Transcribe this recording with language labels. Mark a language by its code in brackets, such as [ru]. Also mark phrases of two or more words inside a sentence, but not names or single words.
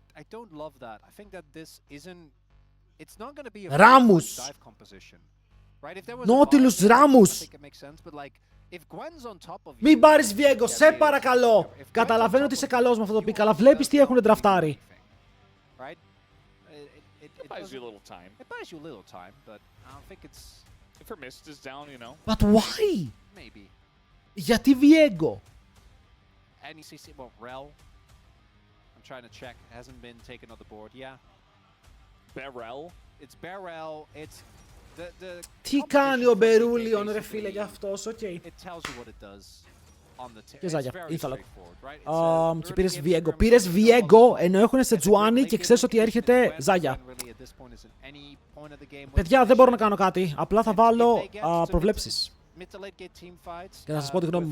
[el] Ράμους. Nautilus Ράμους. Μην πάρεις Viego, σε παρακαλώ. Καταλαβαίνω ότι είσαι καλός με αυτό το pick, αλλά βλέπεις τι έχουν ντραφτάρει. [en] It buys you a little time. It buys you a little time, but I don't think it's... If her mist is down, you know. But why? Maybe. [el] Γιατί Viego? [en] NECC, well, Rel. I'm trying to check. It hasn't been taken on the board. Yeah. Beryl? It's Beryl. It's the [el] Τι κάνει ο Μπερούλιον ρε φίλε για αυτός, οκ. [en] It tells you what it does. [el] Και Ζάγια, ήθελα. Και πήρες Viego. Πήρες Viego ενώ έχουν Σετζουάνι και ξέρεις ότι έρχεται Ζάγια. Παιδιά, δεν μπορώ να κάνω κάτι. Απλά θα βάλω προβλέψεις. Και θα σας πω τη γνώμη μου.